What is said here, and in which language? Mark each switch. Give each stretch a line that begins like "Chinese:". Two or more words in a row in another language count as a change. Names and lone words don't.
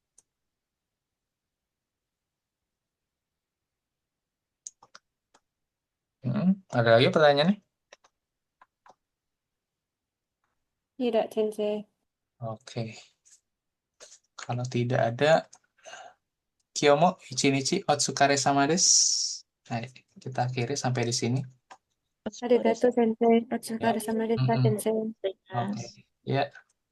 Indonesian: Ada lagi pertanyaannya? Tidak, Sensei. Oke. Kalau tidak ada, Kiyomo,
Japanese: 一日、お疲れ様です.
Indonesian: Nah, kita akhiri sampai di sini.
Japanese: ありがとう、先生.
Indonesian: Ya.
Japanese: お疲れ様です, Mm-mm. Sensei.
Indonesian: Oke. Ya.